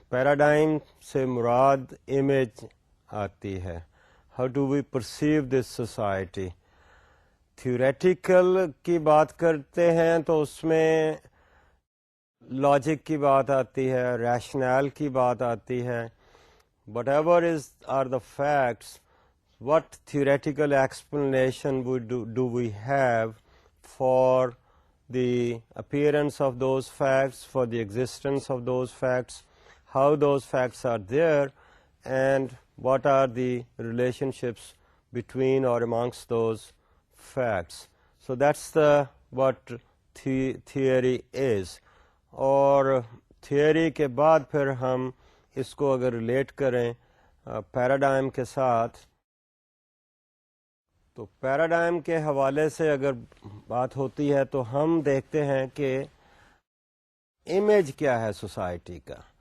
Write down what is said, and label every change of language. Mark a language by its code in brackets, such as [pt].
[ur] Paradigm سے مراد image آتی ہے. [en] How do we perceive this society. [ur] Theoretical کی بات کرتے ہیں تو اس میں لاجک کی بات آتی ہے, ریشنل کی بات آتی ہے. [en] whatever are the facts, what theoretical explanation do we have for the appearance of those facts, for the existence of those facts, how those facts are there, and what are the relationships between or amongst those facts. So that's what theory is. [ur] اور theory کے بعد پھر ہم اس کو اگر relate کریں paradigm کے ساتھ, تو پیراڈائم کے حوالے سے اگر بات ہوتی ہے تو ہم دیکھتے ہیں کہ امیج کیا ہے سوسائٹی کا.